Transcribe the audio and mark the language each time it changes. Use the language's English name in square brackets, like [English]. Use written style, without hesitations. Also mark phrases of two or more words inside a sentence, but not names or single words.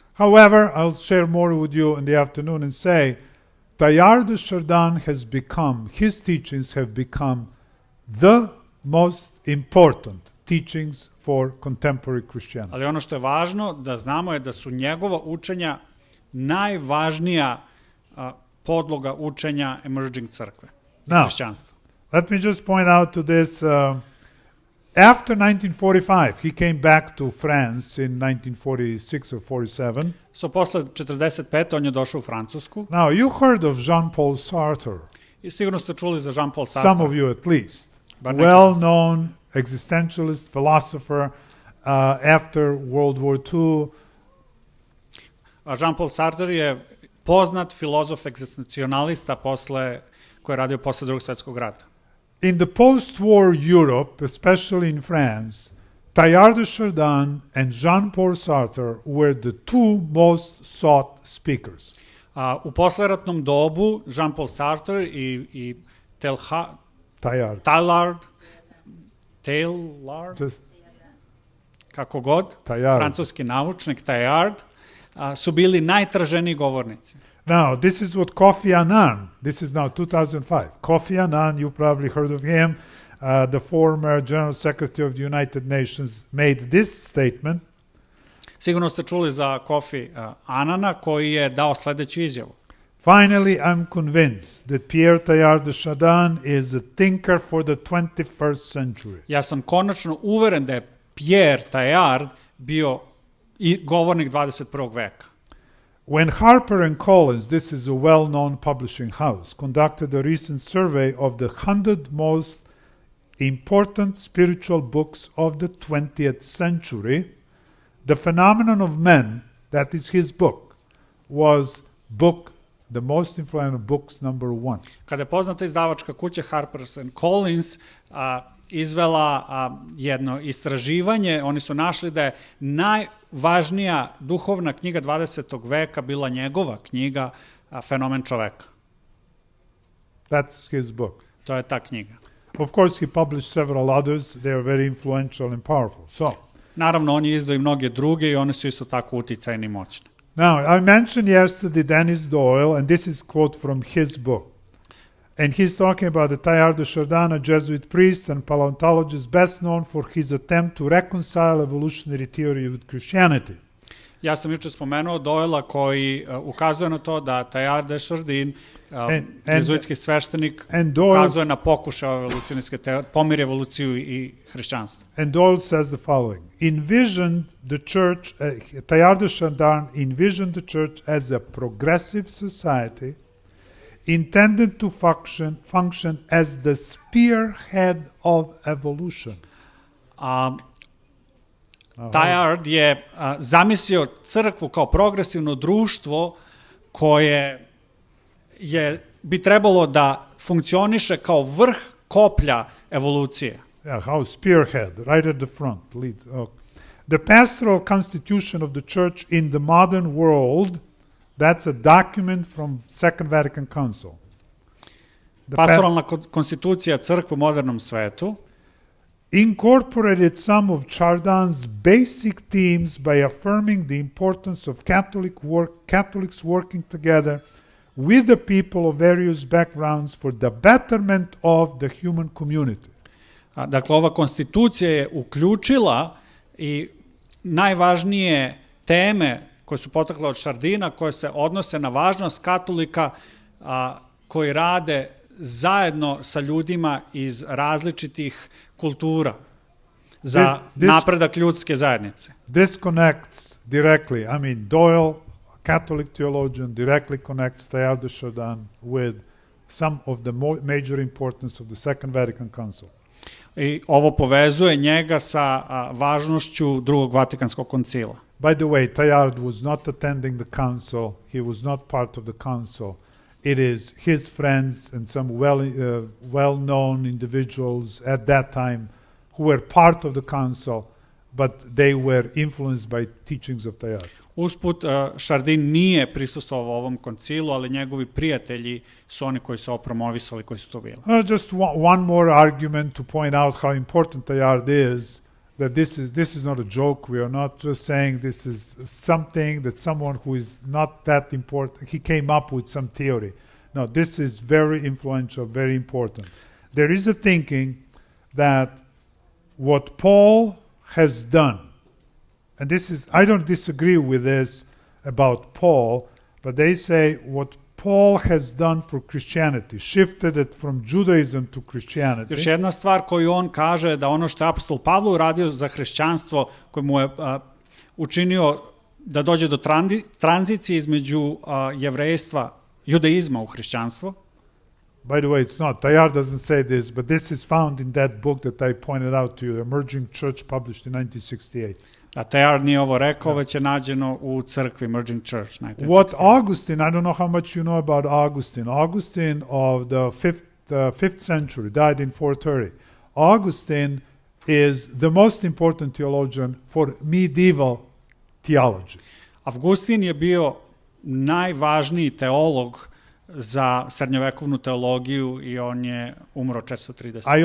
[English] However, I'll share more with you in the afternoon and say Teilhard de Chardin has become, his teachings have become the most important teachings for contemporary Christianity. [Serbian] Ali ono što je važno da znamo je da su njegova učenja najvažnija podloga učenja emerging crkve i hrišćanstva. [English] Let me just point out to this. After 1945, he came back to France in 1946 or 47. [Serbian] So posle 45. on je došao u Francusku. [English] Now, you heard of Jean-Paul Sartre. [Serbian] I sigurno ste čuli za Jean-Paul Sartre. [English] Some of you at least. Well-known existentialist philosopher after World War II. [Serbian] Jean-Paul Sartre je poznat filozof egzistencionalista koji je radio posle Drugog svjetskog rata. [English] In the post-war Europe, especially in France, Teilhard de Chardin and Jean-Paul Sartre were the two most sought speakers. [Serbian] U posleratnom dobu Jean-Paul Sartre i Teilhard, kako god, francuski naučnik Teilhard, su bili najtraženiji govornici. [English] Now, this is what Kofi Annan, this is now 2005. Kofi Annan, you probably heard of him, the former General Secretary of the United Nations, made this statement. [Serbian] Sigurno ste čuli za Kofi Annana koji je dao sledeću izjavu. [English] Finally, I'm convinced that Pierre Teilhard de Chardin is a thinker for the 21st century. [Serbian] Ja sam konačno uveren da je Pierre Teilhard bio i govornik 21. veka. [English] When Harper and Collins, this is a well-known publishing house, conducted a recent survey of the 100 most important spiritual books of the 20th century, The Phenomenon of Men, that is his book, was the most influential books number 1. [Serbian] Kada je poznata izdavačka kuća Harper and Collins izvela jedno istraživanje, oni su našli da je najvažnija duhovna knjiga 20. veka bila njegova knjiga Fenomen čoveka. [English] That's his book. [Serbian] To je ta knjiga. [English] Of course, he published several others. They are very influential and powerful. [Serbian] Naravno, on je izdao i mnoge druge i one su isto tako uticajne i moćne. [English] Now, I mentioned yesterday Dennis Doyle, and this is a quote from his book. And he's talking about the Teilhard de Chardin, a Jesuit priest and paleontologist best known for his attempt to reconcile evolutionary theory with Christianity. [Serbian] Ja sam juče spomenuo Doyla koji ukazuje na to da Teilhard de Chardin, jezuitski sveštenik, ukazuje na pokušaj evolucionarske teorije, pomiri evoluciju i hrišćanstvo. [English] And Doyle says the following: envisioned the church, Teilhard de Chardin envisioned the church as a progressive society intended to function as the spearhead of evolution. [Serbian] Teilhard je zamislio crkvu kao progresivno društvo koje bi trebalo da funkcioniše kao vrh koplja evolucije. [English] Yeah, how spearhead, right at the front. The pastoral constitution of the church in the modern world, that's a document from Second Vatican Council. [Serbian] Pastoralna konstitucija crkve u modernom svetu [English] incorporated some of Chardin's basic themes by affirming the importance of Catholics working together with the people of various backgrounds for the betterment of the human community. [Serbian] Dakle, ova konstitucija je uključila i najvažnije teme koje su potekle od Chardina, koje se odnose na važnost katolika koji rade zajedno sa ljudima iz različitih kultura za napredak ljudske zajednice. [English] This connects directly, I mean, Doyle, a Catholic theologian, directly connects Teilhard de Chardin with some of the major importance of the Second Vatican Council. [Serbian] I ovo povezuje njega sa važnošću drugog Vatikanskog koncila. [English] By the way, Teilhard was not attending the council. He was not part of the council. It is his friends and some well-known individuals at that time who were part of the council, but they were influenced by teachings of Teilhard. [Serbian] Usput, Chardin nije prisustvovao ovom koncilu, ali njegovi prijatelji su oni koji su promovisali, koji su to bili. [English] Just one more argument to point out how important Teilhard is, that this is not a joke. We are not just saying this is something that someone who is not that important, he came up with some theory. No, this is very influential, very important. There is a thinking that what Paul has done, and this is, I don't disagree with this about Paul, but they say what Paul has done for Christianity, shifted it from Judaism to Christianity. [Serbian] Još jedna stvar koju on kaže da ono što je apostol Pavle uradio za hrišćanstvo, koji mu je učinio da dođe do tranzicije između jevrejstva, judaizma u hrišćanstvo. [English] By the way, it's not. Teilhard doesn't say this, but this is found in that book that I pointed out to you, The Emerging Church, published in 1968. [Serbian] A Teilhard nije ovo rekao, već je nađeno u crkvi Emerging Church. [English] What Augustine, I don't know how much you know about Augustine. Augustine of the 5th century, died in 430. Augustine is the most important theologian for medieval theology. [Serbian] Avgustin je bio najvažniji teolog za srednjovekovnu teologiju i on je umro 430.